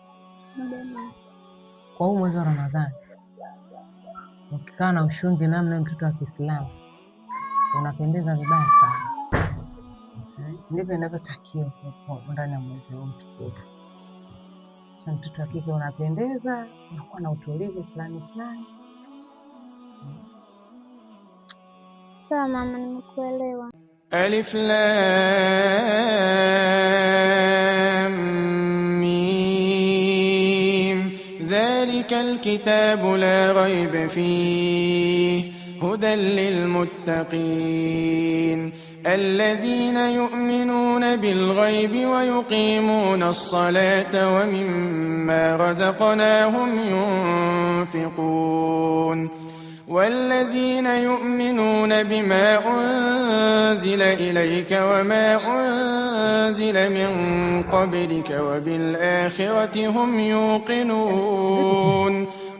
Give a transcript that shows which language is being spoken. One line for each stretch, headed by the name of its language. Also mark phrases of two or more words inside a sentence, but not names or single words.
Swahili: Kwa huu mwezi wa Ramadhani ukikaa na ushungi namna mtoto wa Kiislamu unapendeza vibaya sana. Ndivyo inavyotakiwa ndani ya mwezi huu mtukufu. Mtoto wa kike unapendeza, unakuwa na utulivu fulani fulani. Sawa mama, nimekuelewa.
Arabic: الم. ذلك الكتاب لا ريب فيه هدى lilmuttaqin الذين يؤمنون بالغيب ويقيمون الصلاة ومما رزقناهم ينفقون والذين يؤمنون بما أنزل إليك وما أنزل من قبلك وبالآخرة هم يوقنون